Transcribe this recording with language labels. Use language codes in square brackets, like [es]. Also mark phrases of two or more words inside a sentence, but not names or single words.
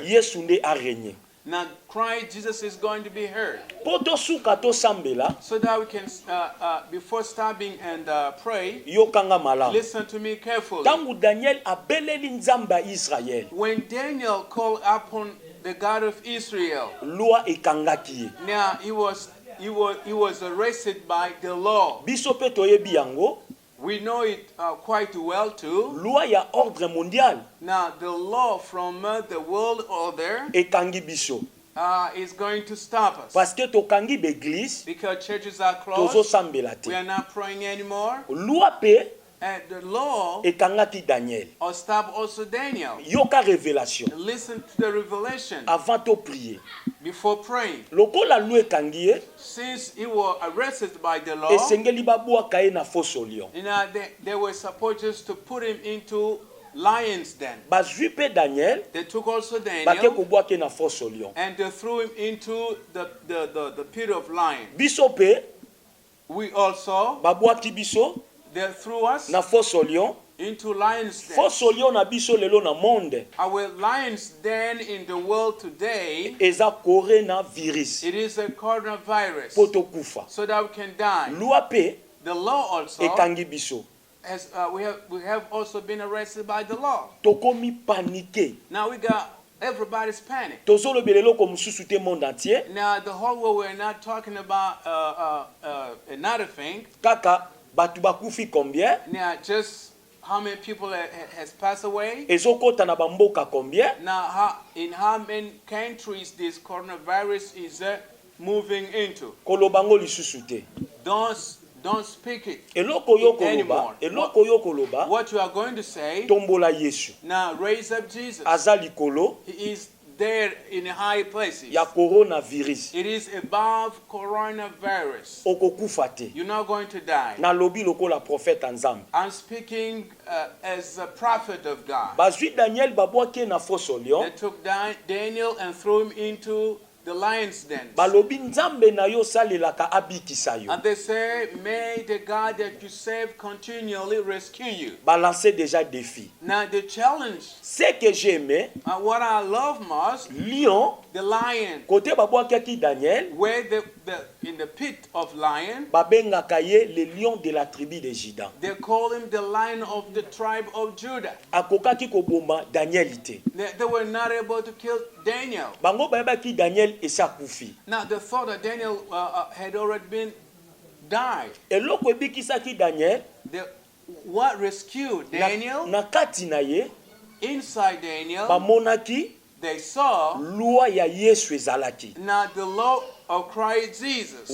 [ln] Yesu nde arenye. [en] Now Christ Jesus is going to be heard. [ln] Po tosuka tosambela, [en] So that we can, before stopping and pray, [ln] yokanga malamu. [en] listen to me carefully. [ln] Tangu Daniel abeleli Nzambe ya Israel, [en] When Daniel called upon the God of Israel, [ln] loi ekangaki ye. [en] now he was arrested by the law. [ln] Biso mpe toyebi yango, [en] We know it quite well too. [ln] loi ya [fr] ordre mondial [en] Now the law from the world order [ln] ekangi biso. [en] is going to stop us [ln] Parce que tokangi beglise, [en] because churches are closed. [ln] tozosambela [en] We [ln] te. [en] are not praying anymore. [ln] Loi mpe [en] And the law [ln] ekangaki Daniel. [en] or stop also Daniel. [ln] Yoka révélation [en] Listen to the revelation [fr] avant to prier. [en] before praying. [ln] Lokola loi ekangi ye, [en] Since he was arrested by the law, [ln] esengeli babwaka ye na foso lion. [en] they were supposed to put him into lions den. [ln] Bazwi mpe Daniel [en] They took also [ln] bake [en] Daniel [ln] kobwaka ye na foso lion. [en] and they threw him into the pit of lions. [ln] Biso mpe [en] We also, [ln] babwaki biso [en] they threw us [ln] na foso lion. [en] into lions den. [ln] Foso lion na biso lelo na monde [en] Our lions den in the world today, [ln] eza coronavirus. [en] it is a coronavirus, [ln] Po tokufa. [en] so that we can die. [ln] Loi mpe [en] The law also [ln] ekangi biso. [en] has we have also been arrested by the law. [ln] Tokomi panike. [en] Now we got everybody's panic. [ln] Tozolobela eloko mosusu te [fr] monde entier. [en] Now the whole world, we're not talking about another thing. [ln] Kaka batu bakufi combien? [en] Now just how many people has passed away. [ln] Ezokota na bamboka combien? [en] Now in how many countries this coronavirus is moving into. [ln] Kolobango lisusu te. [en] Don't speak it [ln] Eloko yo koloba, [en] anymore. [ln] eloko yo koloba, [en] What you are going to say, [ln] tombola Yesu. [en] now raise up Jesus. [ln] Aza likolo [en] He is there in high places. [ln] ya coronavirus. [en] It is above coronavirus. [ln] Okokufa te. [en] You're not going to die. [ln] Na lobi lokola prophète Nzambe. [en] I'm speaking as a prophet of God. [ln] Bazwi Daniel babwaki na foso lion. [en] They took Daniel and threw him into the lion's den. [ln] Balobi Nzambe na yo salelaka abikisa yo. [en] And they say, may the God that you serve continually rescue you. [fr] Balancer déjà défi. [en] Now the challenge, [fr] Ce que j'aimais, [en] what I love most, lion, the lion, [ln] côté babwaki Daniel, [en] where in the pit of lion, [ln] babengaka ye [fr] le lion de la tribu de Juda. [en] they call him the lion of the tribe of Judah. [ln] Akokaki koboma Daniel ite. [en] They were not able to kill Daniel. [ln] Bango bayebaki Daniel esa kufi. [en] Now, the thought that Daniel had already been died. [ln] Eloko ebikisaki Daniel [en] What rescued Daniel? [ln] na kati na ye [en] Inside Daniel, [ln] bamonaki [en] they saw [ln] loi ya Yesu ezalaki. [en] now the law of Christ Jesus.